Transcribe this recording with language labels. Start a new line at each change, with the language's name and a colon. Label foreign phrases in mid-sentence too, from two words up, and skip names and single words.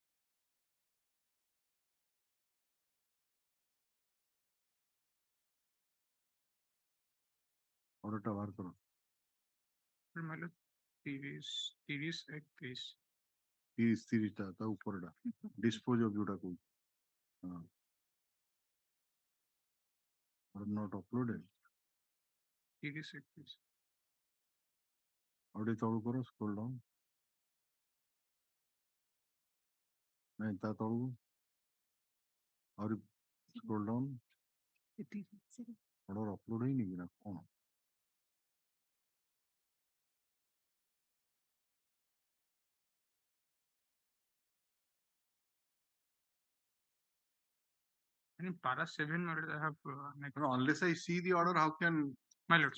Odia: order ଟା ବାହାର କର
English: my lord 30/31
Odia: 30 ଟା ତା ଉପରଟା
English: dispose of
Odia: ଯୋଉଟା କହୁଛି ହଁ
English: or not uploaded
Odia: 30/31 ଆଉ ଟିକେ ତଳୁ କର
English: scroll down
Odia: ନାଇଁ ତା ତଳକୁ ଆହୁରି
English: scroll down order upload
Odia: ହେଇନି କି ନା କଣ
English: and para 7 my lord I have no, unless I see the order how can my lord